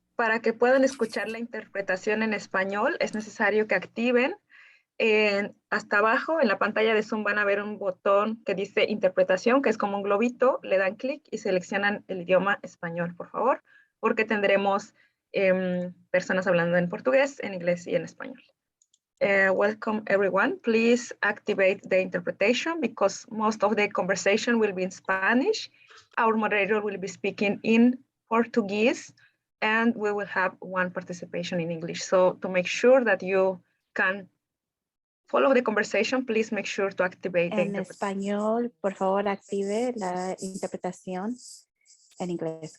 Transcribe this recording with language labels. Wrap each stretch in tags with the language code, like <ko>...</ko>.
<es>Para que puedan escuchar la interpretación en español, es necesario que activen hasta abajo en la pantalla de Zoom van a ver un botón que dice interpretación, que es como un globito, le dan clic y seleccionan el idioma español, por favor, porque tendremos personas hablando en portugués, en inglés y en español.</es> <en>Welcome everyone. Please activate the interpretation because most of the conversation will be in Spanish. Our moderator will be speaking in Portuguese and we will have one participation in English. So to make sure that you can follow the conversation, please make sure to activate the</en> <es>En español, por favor, active la interpretación en inglés.</es>